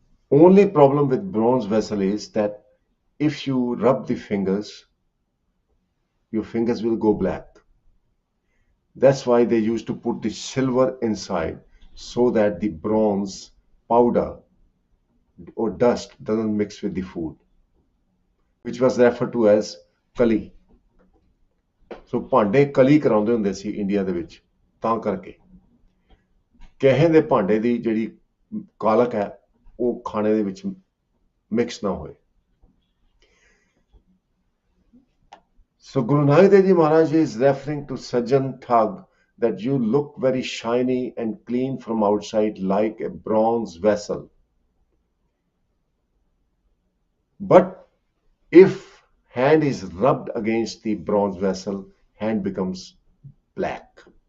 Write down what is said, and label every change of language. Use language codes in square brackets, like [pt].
[en] Only problem with bronze vessel is that if you rub the fingers, your fingers will go black. That's why they used to put the silver inside so that the bronze powder or dust doesn't mix with the food, which was referred to as kali. [pa] So ਭਾਂਡੇ ਕਲੀ ਕਰਾਉਂਦੇ ਹੁੰਦੇ ਸੀ India ਦੇ ਵਿੱਚ, ਤਾਂ ਕਰਕੇ ਕਹੇ ਦੇ ਭਾਂਡੇ ਦੀ ਜਿਹੜੀ ਕਾਲਕ ਹੈ ਉਹ ਖਾਣੇ ਦੇ ਵਿੱਚ ਮਿਕਸ ਨਾ ਹੋਏ. [en] So Guru Nanak Dev Ji Maharaj is referring to Sajan Thug, that you look very shiny and clean from outside like a bronze vessel. But if hand is rubbed against the bronze vessel, hand becomes black.